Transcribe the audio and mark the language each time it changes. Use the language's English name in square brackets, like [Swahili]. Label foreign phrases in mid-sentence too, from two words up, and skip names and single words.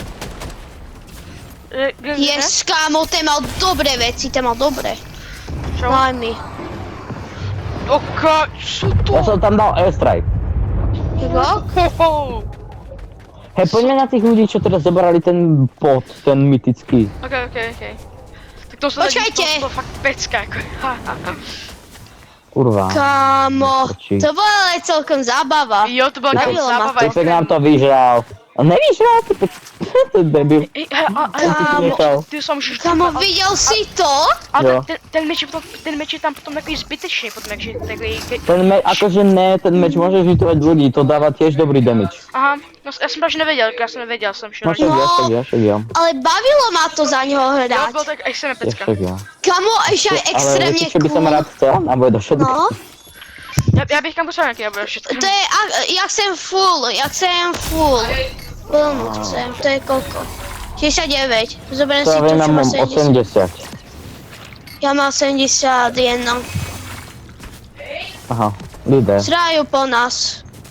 [Slovak] Yes, kámo, ten mal dobré veci, ten mal dobré. Čo? Daj mi. [Czech] Oka, co to? [Slovak] Ja som tam dal airstrike. Kogo? Hoho. Hej, poďme na tých ľudí, čo teraz zobrali ten pod, ten mytický. Ok. [Czech] Tak to se Počkejte. to fakt pecka, jako. Kurva. [Slovak] Kámo, [Czech] Nestačí. [Slovak] to bola ale celkom zábava. [Czech] Jo, to byla [Slovak] Bavilo ma [Czech] zábava. [Slovak] to. [Czech] Typek nám to vyžral. On nevyžral, typek. To je debil. Kámo. Ty sám můžeš... [Slovak] Kámo, videl si to? [Czech] Ale Jo. ten meč je tam potom takový zbytečný, potom takže takový... [Slovak] Ten meč, akože ne, ten meč môže žitovať ľudí, to dáva tiež dobrý damage. [Czech] Aha, no já jsem právě nevěděl, jsem šel. [Slovak] No však ja. Ale bavilo ma to za ňoho [Czech] Jo, [Slovak] hrať. [Czech] bylo tak extrémně pecka. [Slovak] Však ja. Kámo, ešte aj Ale extrémne viete, čo by som cool. rád chcel? Na boj do všetkých. No, [Czech] Já bych kam poslal nějaký, já budu všetko. [Slovak] to je, ja chcem full. Plnú chcem, to je koľko? 69, zoberiem si To to, ja čo má mám 70. 80. Ja mám 71. Aha, líder. Srajú po nás.